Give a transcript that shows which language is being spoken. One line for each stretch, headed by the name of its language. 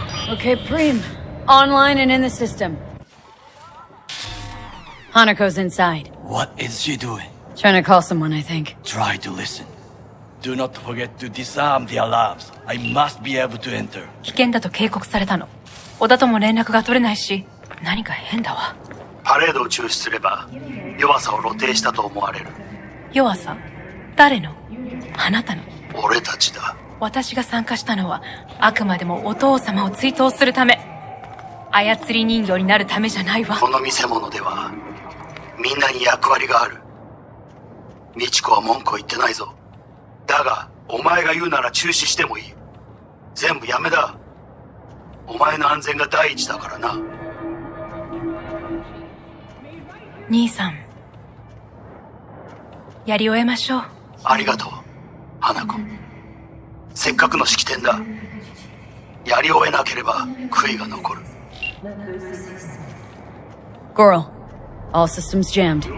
English: Okay, Preem. Online and in the system. Hanako's inside. What is she doing? Trying to call someone, I think. Try to listen. Do not forget to disarm the alarms. I must be able to enter.
Japanese: 危険だと警告されたの。小田とも連絡が取れないし、何か変だわ。パレードを中止すれば弱さを露呈したと思われる。弱さ？誰の？あなたの？俺たちだ。私が参加したのはあくまでもお父様を追悼するため。操り人形になるためじゃないわ。この見せ物ではみんなに役割がある。美智子は文句を言ってないぞ。だがお前が言うなら中止してもいい。全部やめだ。お前の安全が第一だからな。兄さん、やり終えましょう。ありがとう、花子。せっかくの式典だ。やり終えなければ悔いが残る。
English: Girl, all systems jammed.